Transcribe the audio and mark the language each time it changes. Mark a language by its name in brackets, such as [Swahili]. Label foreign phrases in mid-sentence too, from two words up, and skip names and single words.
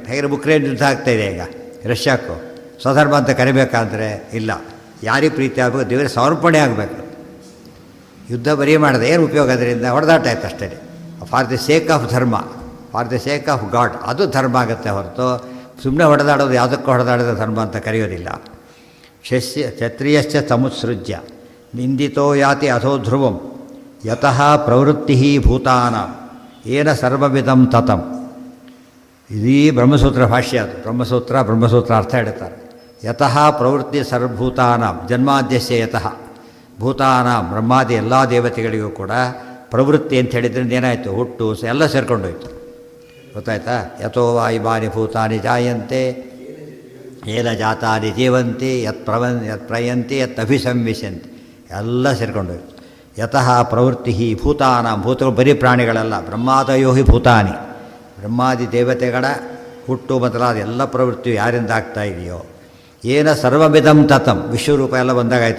[Kannada] ಹೇಗೆ ಉಕ್ರೇನ್ ಯುದ್ಧ ಆಗ್ತಾಯಿದೆ ಈಗ ರಷ್ಯಾಕ್ಕೂ. ಸ್ವಧರ್ಮ ಅಂತ ಕರಿಬೇಕಾದ್ರೆ ಇಲ್ಲ, ಯಾರಿಗೆ ಪ್ರೀತಿ ಆಗಬೇಕು, ದೇವರಿಗೆ ಸಮರ್ಪಣೆ ಆಗಬೇಕು. ಯುದ್ಧ ಬರೀ ಮಾಡಿದೆ ಏನು ಉಪಯೋಗ? ಅದರಿಂದ ಹೊಡೆದಾಟ ಆಯ್ತು ಅಷ್ಟೇ. [English] For the sake of dharma, for the sake of God, [Kannada] ಅದು ಧರ್ಮ ಆಗುತ್ತೆ ಹೊರತು ಸುಮ್ಮನೆ ಹೊಡೆದಾಡೋದು ಯಾವುದಕ್ಕೂ ಹೊಡೆದಾಡೋದು ಧರ್ಮ ಅಂತ ಕರೆಯೋದಿಲ್ಲ. [Sanskrit] ಕ್ಷತ್ರಿಯಶ್ಚ ತಮುತ್ಸೃಜ್ಯ ನಿಂದಿತೋ ಯಾತಿ ಅಧೋ ಧ್ರುವಂ ಯತಃ ಪ್ರವೃತ್ತಿ ಭೂತಾನಾಂ ಏನ ಸರ್ವವಿಧಂ ತತಂ. [Kannada] ಇದೀ ಬ್ರಹ್ಮಸೂತ್ರ ಭಾಷ್ಯ. ಅದು ಬ್ರಹ್ಮಸೂತ್ರ ಅರ್ಥ ಹೇಳ್ತಾರೆ. [Sanskrit] ಯತಃ ಪ್ರವೃತ್ತಿ ಸರ್ವಭೂತಾನಾಂ ಜನ್ಮಾದ್ಯಸ್ಯ ಯತಃ ಭೂತಾನಾಂ [Kannada] ಬ್ರಹ್ಮಾದಿ ಎಲ್ಲ ದೇವತೆಗಳಿಗೂ ಕೂಡ ಪ್ರವೃತ್ತಿ ಅಂತ ಹೇಳಿದ್ರಿಂದ ಏನಾಯಿತು? ಹುಟ್ಟು ಎಲ್ಲ ಸೇರ್ಕೊಂಡೋಯ್ತು. ಗೊತ್ತಾಯ್ತಾ? [Sanskrit] ಯಥೋ ವಾಯುಮಾನಿ ಭೂತಾನಿ ಜಾಯಂತೆ ಏನ ಜಾತಾನಿ ಜೀವಂತಿ ಯತ್ ಪ್ರಯಂತಿ ಯತ್ ಅಭಿಸಂವಿಶಂತಿ, [Kannada] ಎಲ್ಲ ಸೇರ್ಕೊಂಡೋಯ್ತು. [Sanskrit] ಯತಃ ಪ್ರವೃತ್ತಿ ಭೂತಾನಾಂ, [Kannada] ಭೂತಗಳು ಬರೀ ಪ್ರಾಣಿಗಳಲ್ಲ, [Sanskrit] ಬ್ರಹ್ಮಾದಯೋ ಹಿ ಭೂತಾನಿ, [Kannada] ಬ್ರಹ್ಮಾದಿ ದೇವತೆಗಳ ಹುಟ್ಟು ಮೊದಲಾದ ಎಲ್ಲ ಪ್ರವೃತ್ತಿಯು ಯಾರಿಂದ ಆಗ್ತಾ ಇದೆಯೋ [Sanskrit] ಏನ ಸರ್ವಮಿದಂ ತತಂ, [Kannada] ವಿಶ್ವರೂಪ ಎಲ್ಲ ಬಂದಾಗಾಯ್ತು.